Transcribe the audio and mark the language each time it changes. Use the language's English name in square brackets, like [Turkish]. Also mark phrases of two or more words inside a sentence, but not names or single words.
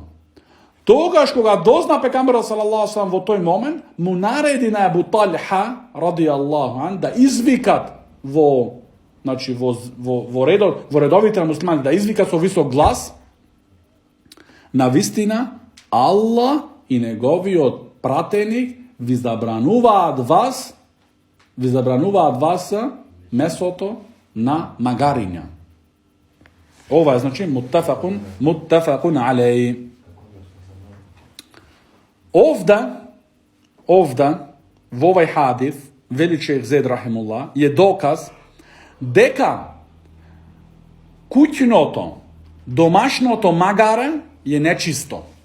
[Macedonian] Тогаш кога дозна пекамберот [Arabic] صلى الله عليه وسلم [Macedonian] во тој момент, му нареди на Абу Талха [Arabic] رضي الله عن [Macedonian] да извикат во редовите на муслиманите, да извикат со висок глас: на вистина Аллах и неговиот пратеник ви забрануваат вас месото на магариња. Ова е, значи, [Arabic] متفق عليه. [Macedonian] Овда, во овој хадис, вели шејх Зед рахимуллах, е доказ дека куќното, домашното магаре е нечисто.